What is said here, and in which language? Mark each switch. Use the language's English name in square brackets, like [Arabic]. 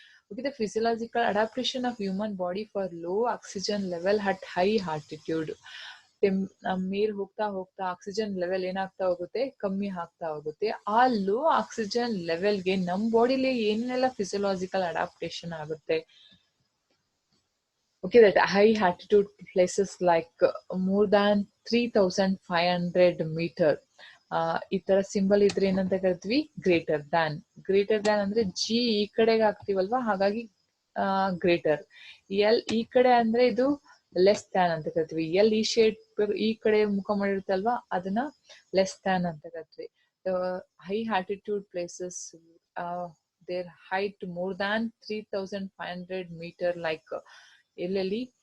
[English] Okay, the physiological adaptation of human body for low oxygen level at high altitude. [Kannada] ಮೇಲ್ ಹೋಗ್ತಾ ಹೋಗ್ತಾ oxygen level ಏನಾಗ್ತಾ ಹೋಗುತ್ತೆ, ಕಮ್ಮಿ ಆಗ್ತಾ ಹೋಗುತ್ತೆ. ಆ ಲೋ ಆಕ್ಸಿಜನ್ ಲೆವೆಲ್ಗೆ ನಮ್ ಬಾಡಿಲಿ ಏನೆಲ್ಲ ಫಿಸಿಯೋಲಾಜಿಕಲ್ ಅಡಾಪ್ಟೇಷನ್ ಆಗುತ್ತೆ? [English] Okay, that high altitude places like more than 3500 meter. [Kannada] ಈ ತರ ಸಿಂಬಲ್ ಇದ್ರೆ ಏನಂತ ಕರಿತೀವಿ? Greater than. ಗ್ರೇಟರ್ ದ್ಯಾನ್ ಅಂದ್ರೆ ಜಿ ಈ ಕಡೆಗೆ ಹಾಕ್ತಿವಲ್ವಾ, ಹಾಗಾಗಿ ಗ್ರೇಟರ್. ಎಲ್ ಈ ಕಡೆ ಅಂದ್ರೆ ಇದು ಲೆಸ್ ದ್ಯಾನ್ ಅಂತ ಕರಿತೀವಿ. ಎಲ್ ಈ ಶೇಡ್ ಈ ಕಡೆ ಮುಖ ಮಾಡಿರುತ್ತಲ್ವಾ, ಅದನ್ನ ಲೆಸ್ ದ್ಯಾನ್ ಅಂತ ಕರಿತೀವಿ. [English] High altitude places there height more than 3500 meter like ಎಲ್ಲೆಲ್ಲಿ?